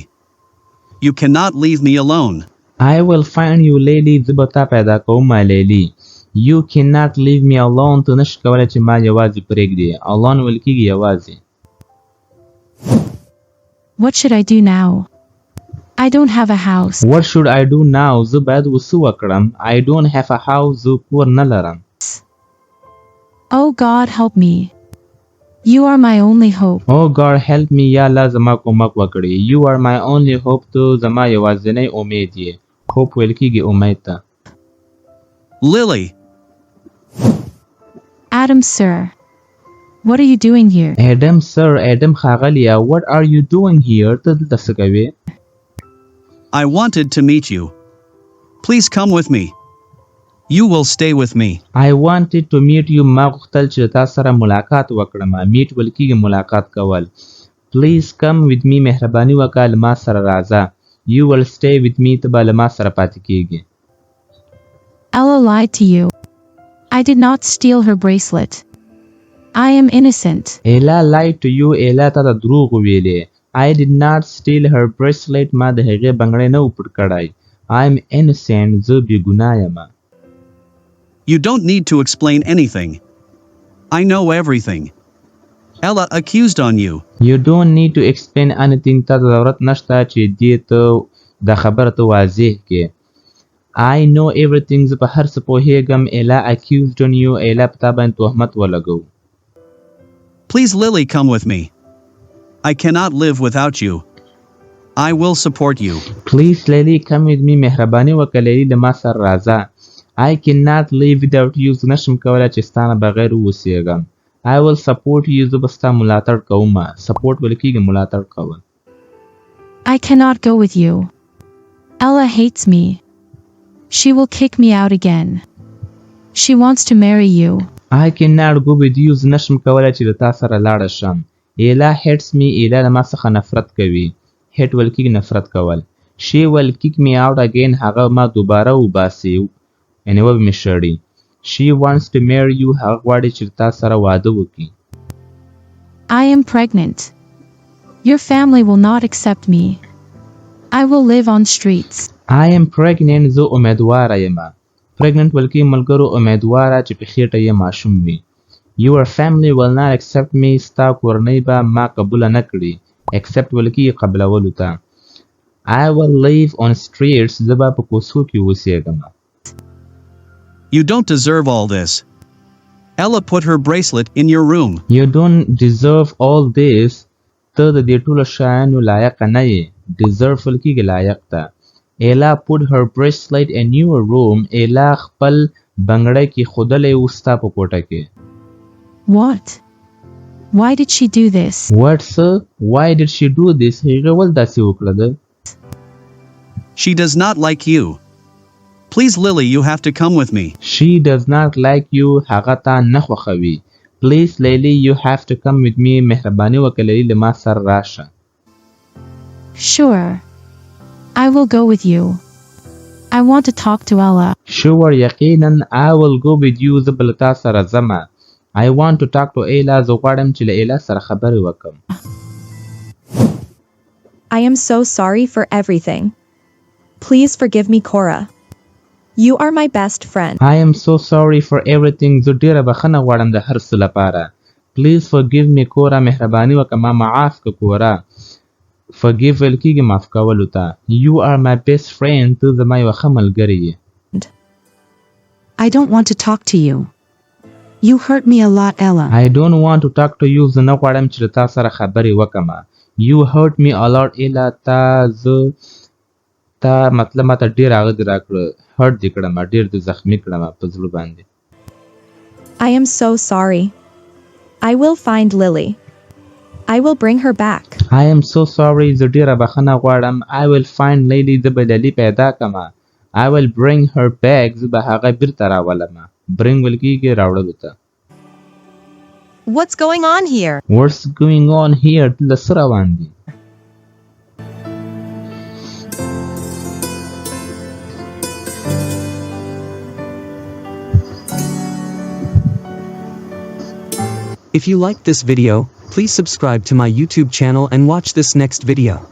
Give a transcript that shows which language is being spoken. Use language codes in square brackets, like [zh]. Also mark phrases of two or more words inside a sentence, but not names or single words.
[en] You cannot leave me alone. I will find you, Lily. [ps] زه به تا پیدا کوم لیلی. [en] You cannot leave me alone. [ps] ته نشې کولی چې ما یوازې پرېږدې. Alone ویل کېږي یوازې. [en] What should I do now? I don't have a house. What should I do now? [ps] زه باید وڅه وکړم. [en] I don't have a house. [ps] زه کور نه لرم. [en] Oh God, help me. You are my only hope. Oh God, help me. [ps] یا الله زما کومک وکړي. [en] You are my only hope. [ps] ته زما یوازینی امید یې. Hope ویل کېږي امید ته. [en] Lily. Adam, sir. What are you doing here? Adam, sir. Adam ښاغلیه. What are you doing here? [ps] ته دلته څه کوې؟ [en] I wanted to meet you. Please come with me. You will stay with me. I wanted to meet you. [ps] ما غوښتل چې تا سره ملاقات وکړم. Meet ویل کېږي ملاقات کول. [en] Please come with me. [ps] مهرباني وکړه له ما سره راځه. [en] You will stay with me. [ps] ته به له ما سره پاتې کېږي. [en] Ella lied to you. I did not steal her bracelet. I am innocent. Ella lied to you. [ps] Ella تا ته دروغ ویلې. [en] I did not steal her bracelet. [ps] ما د هغې بنګړی نه و پټ کړی. [en] I am innocent. [ps] زه بې ګناه یم. [en] You don't need to explain anything. I know everything. Ella accused on you. You don't need to explain anything. [ps] تا ته ضرورت نشته چې دې ته دا خبره ته واضح کړې. [en] I know everything. [ps] زه په هر څه پوهېږم. [en] Ella accused on you. [ps] Ella په تا باندې تهمت ولګو. [en] Please, Lily, come with me. I cannot live without you. I will support you. Please, Lily, come with me. [ps] مهرباني وکړه لیلی له ما سره راځه. [en] I cannot live without you. [ps] زه نشم کولی چې ستا نه بغیر واوسېږم. [en] I will support you. [ps] زه به ستا ملاتړ کوم. Support ویل کېږي ملاتړ کول. [en] I cannot go with you. Ella hates me. She will kick me out again. She wants to marry you. I cannot go with you. [ps] زه نشم کولی چې له تا سره لاړه شم. [en] Ella hates me. [ps] Ella له ما څخه نفرت کوي. Hate ویل کېږي نفرت کول. [en] She will kick me out again. [ps] هغه ما دوباره وباسي. یعنې وبه مې شړي. [en] She wants to marry you. [ps] هغه غواړي چې تا سره واده وکړي. [en] I am pregnant. Your family will not accept me. I will live on streets. I am pregnant. [ps] زه امیدواره یم. Pregnant ویل کېږي ملګرو امیدواره چې په خېټه یې ماشوم وي. [en] Your family will not accept me. [ps] ستا کورنۍ به ما قبوله نه کړي. Accept ویل کېږي قبلولو ته. [en] I will live on streets. [ps] زه به په کوڅو کې اوسېږم. [en] You don't deserve all this. Ella put her bracelet in your room. You don't deserve all this. [ps] ته د دې ټولو شیانو لایق نه یې. Deserve ویل کېږي لایق ته. [en] Ella put her bracelet in your room. [ps] Ella خپل بنګړی کېښودلی و ستا په کوټه کې. [en] What? Why did she do this? What, sir? Why did she do this? [ps] هغې ولې داسې وکړه ده؟ [en] She does not like you. Please, Lily, you have to come with me. She does not like you. [ps] هغه تا نه خوښوي. [en] Please, Lily, you have to come with me. [ps] مهرباني وکړه لیلی له ما سره راشه. [en] Sure. I will go with you. I want to talk to Ella. Sure, یقینا. I will go with you. [ps] زه به له تا سره ځمه. [en] I want to talk to Ella. [ps] زه غواړم چې له ایلا سره خبرې وکم. [en] I am so sorry for everything. Please forgive me, Cora. You are my best friend. I am so sorry for everything. [ps] زه ډیره بخښنه غواړم د هر څه لپاره. [en] Please forgive me, Cora. [ps] مهرباني وکړه ما معاف کړه کورا. Forgive ویل کېږي معاف کولو ته. [en] You are my best friend. [ps] ته زما یوه ښه ملګرې یې. [en] I don't want to talk to you. You hurt me a lot, Ella. I don't want to talk to you. [ps] زه نه غواړم چې له تا سره خبرې وکړم. [en] You hurt me a lot, Ella. [ps] تا مطلب ما ته ډېر هغه دې راکړه. hurt دې کړم. ډېر دې زخمي کړم په زړه باندې. [en] I am so sorry. I will find Lily. I will bring her back. I am so sorry. [ps] زه ډېره بخښنه غواړم. [en] I will find Lily. [ps] زه به للی پیدا کړم. [en] I will bring her back. [ps] زه به هغه بیرته راولم. bring ویل کېږي راوړلو ته. [en] What's going on here? What's going on here? [ps] دلته څه روان دي؟ [en] If you liked this video, please subscribe to my YouTube channel and watch this next video.